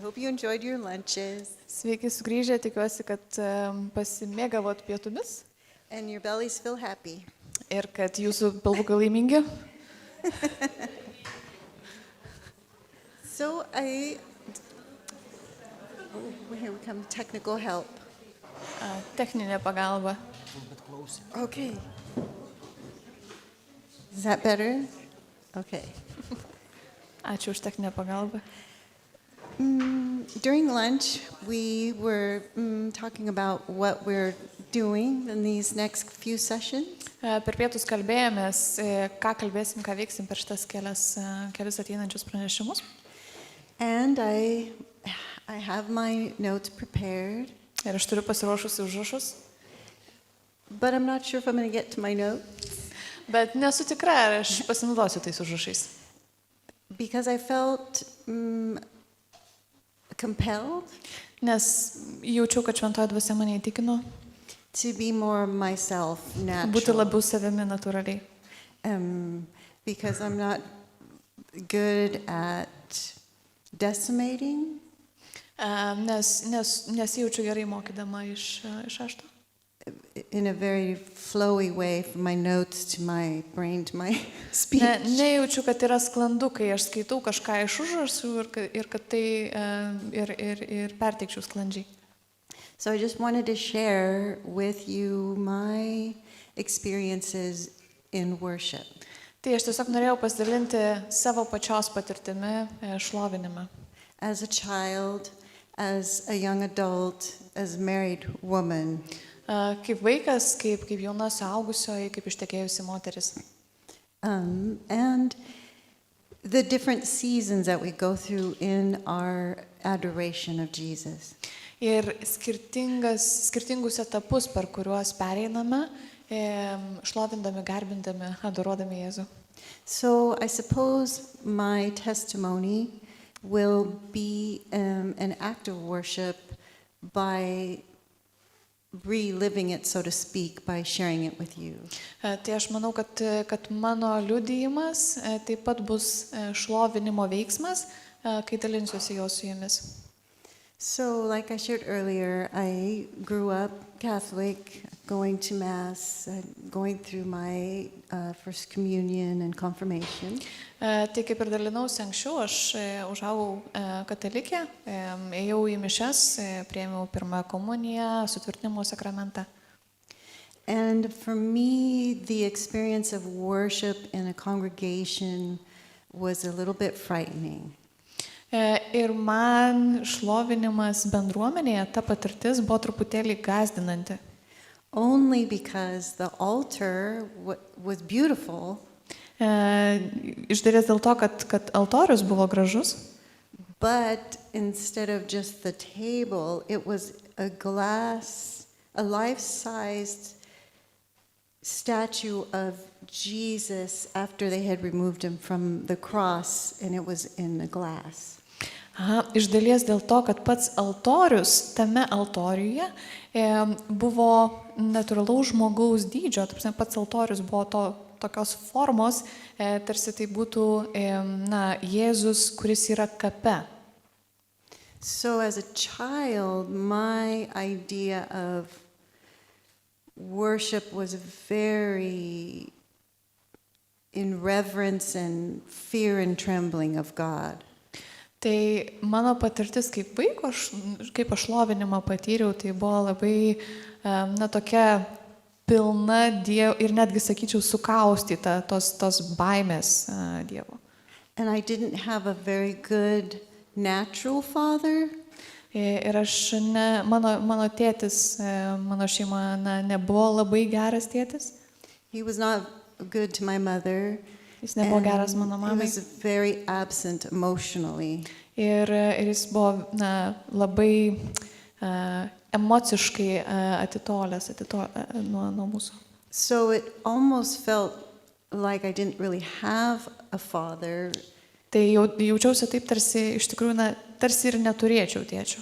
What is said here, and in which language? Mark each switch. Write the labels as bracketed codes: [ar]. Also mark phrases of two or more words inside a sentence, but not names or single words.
[en] hope you enjoyed your lunches [lt] Sveiki sugrįžę, tikiuosi, kad pasimėgavot pietumis [en] and your bellies feel happy. [lt] ir kad jūsų pilvukai laimingi. [en] So here we come, technical help. [lt] Techninė pagalba. [en] Okay. Is that better? Okay. [lt] Ačiū už techninę pagalbą. [en] During lunch, we were talking about what we're doing in these next few sessions. [lt] Per pietus kalbėjomės, ką kalbėsim, ką veiksim per šitas kelias ateinančius pranešimus. [en] And I have my notes prepared, [lt] Ir aš turiu pasiruošusi užrašus, [en] but I'm not sure if I'm going to get to my notes [lt] bet nesu tikra, ar aš pasinaudosiu tais užrašais. [en] because I felt compelled [lt] Nes jaučiau, kad šventoji dvasia mane įtikino [en] to be more myself, [lt] būti [en] natural. [lt] labiau savimi natūraliai. [en] Because I'm not good at decimating. [lt] Nes jaučiu gerai mokydama iš ašto. [en] In a very flowy way from my notes to my brain to my speech. [lt] Nejaučiu, kad yra sklandu, kai aš skaitau kažką iš užrašų ir kad tai ir perteikčiau sklandžiai. [en] So I just wanted to share with you my experiences in worship. [lt] Tai aš tiesiog norėjau pasidalinti savo pačios patirtimi šlovinime. [en] As a child, as a young adult, as a married woman. [lt] Kaip vaikas, kaip jauna suaugusioji, kaip ištekėjusi moteris. [en] And the different seasons that we go through in our adoration of Jesus. [lt] Ir skirtingus etapus, per kuriuos pereiname, šlovindami, garbindami, adoruodami Jėzų. [en] So I suppose my testimony will be an act of worship by reliving it, so to speak, by sharing it with you. [lt] Tai aš manau, kad mano liudijimas taip pat bus šlovinimo veiksmas, kai dalinsiuosi jo su jumis. [en] So, like I shared earlier, I grew up Catholic, going to Mass, going through my First Communion and Confirmation. [lt] Tai kaip ir dalinausi anksčiau, aš užaugau katalikė, ėjau į mišias, priėmiau pirmąją komuniją, sutvirtinimo sakramentą. [en] And for me, the experience of worship in a congregation was a little bit frightening. [lt] Ir man šlovinimas bendruomenėje, ta patirtis buvo truputėlį gąsdinanti. [en] Only because the altar was beautiful. [lt] Iš dalies dėl to, kad altorius buvo gražus. [en] But instead of just the table, it was a life-sized statue of Jesus after they had removed him from the cross, and it was in the glass. [lt] Iš dalies dėl to, kad pats altorius, tame altoriuje buvo natūralaus žmogaus dydžio, pats altorius buvo tokios formos, tarsi tai būtų Jėzus, kuris yra kape. [en] So as a child, my idea of worship was very in reverence and fear and trembling of God. [lt] Tai mano patirtis kaip vaiko, kaip aš šlovinimą patyriau, tai buvo labai tokia pilna Dievo ir netgi, sakyčiau, sukaustyta tos baimės Dievo. [en] And I didn't have a very good natural father. [lt] Ir aš mano tėtis, mano šeima nebuvo labai geras tėtis. [en] He was not good to my mother. [lt] Jis nebuvo geras mano mamai. [en] He was very absent emotionally. [lt] Ir jis buvo labai emociškai atitolęs nuo mūsų. [en] So it almost felt like I didn't really have a father. [lt] Tai jaučiausi taip, tarsi iš tikrųjų, tarsi ir neturėčiau tėčio.